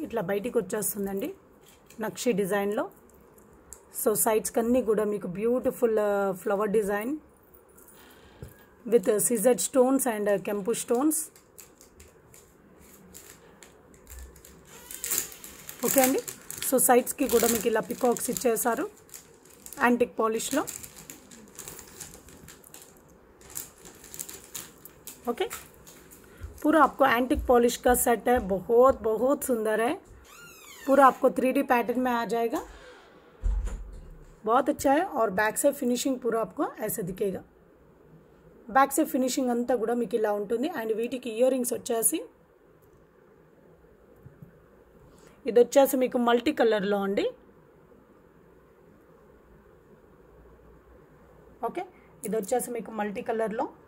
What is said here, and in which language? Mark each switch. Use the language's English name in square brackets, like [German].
[Telugu] ఇట్లా బయటికి వచ్చేస్తుందండి నక్షి డిజైన్లో. సో సైడ్స్కి అన్నీ కూడా మీకు beautiful flower design with scissor stones and కెంపు స్టోన్స్. ఓకే అండి. సో సైడ్స్కి కూడా మీకు ఇలా పికాక్స్ ఇచ్చేసారు एंटिक पॉलिश लो. [Hindi] ओके, पूरा आपको एंटिक पॉलिश का सेट है, बहुत बहुत सुंदर है. पूरा आपको 3D पैटर्न में आ जाएगा, बहुत अच्छा है. और बैक से फिनिशिंग पूरा आपको ऐसे दिखेगा. बैक से फिनिशिंग [Telugu] अंता కూడా మీకు ఇలా ఉంటుంది. అండ్ వీటికి ఇయర్ రింగ్స్ వచ్చేసి ఇది వచ్చేసి మీకు మల్టీ కలర్లో అండి. ఓకే, ఇది వచ్చేసి మీకు మల్టీ కలర్లో.